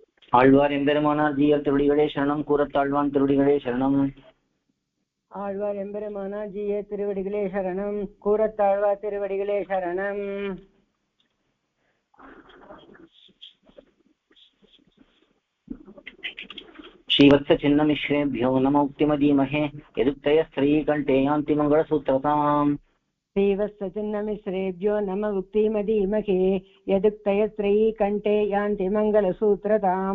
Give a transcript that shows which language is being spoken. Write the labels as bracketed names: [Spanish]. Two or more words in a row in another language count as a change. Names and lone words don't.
[Tamil] ஆழ்வார் எம்பெருமானார் ஜீயர் திருவடிகளே சரணம். கூறத்தாழ்வான் திருவடிகளே சரணம். ஆழ்வார் எம்பெருமானார் ஜீயர் திருவடிகளே சரணம். கூறத்தாழ்வார் திருவடிகளே சரணம். [Sanskrit] श्रीवत्स चिन्नमिश्रेभ्यो नम उक्तिमदीमहे यदुक्तयस्त्रयीकण्ठे यान्ति मङ्गलसूत्रताम्. श्रीवत्स चिन्नमिश्रेभ्यो नम उक्तिमदीमहे यदुक्तयस्त्रयीकण्ठे यान्ति मङ्गलसूत्रताम्.